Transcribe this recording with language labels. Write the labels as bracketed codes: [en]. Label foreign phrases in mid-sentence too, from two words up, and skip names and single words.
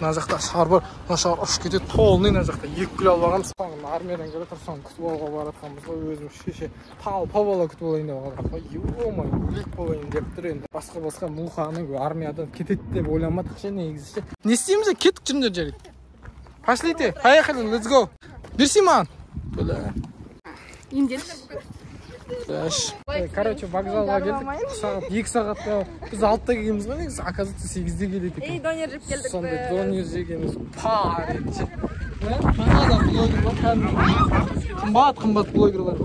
[kk] Мына жақта шар бар, мына шар ұшып кетеді, толный мына жақта 2 күл алып алғанбыз. Армиядан келе тұрсам күтіп алуға баратқанбыз ғой, өзім шеше пабала күтіп алайын деп алғанбыз. Ё-май, өлік болайын деп тұр енді. Басқа мұлқаның армиядан кетеді деп ойламадық ше, негізі ше. Не істейміз, кеттік жүріңдер жарайды. [ru] Пошлите, поехали, [en] let's go. [kk] Берси маған. Бля. Индеш. Короче, вокзалға келдік. 2 сағатта біз 6-та келгенбіз ғой, негізі, оказывается 8-де келдік. Донер жеп келдік. Сондай донер жегенбіз. Пар етші. Мынада блогер бар, қымбат блогерлар бар.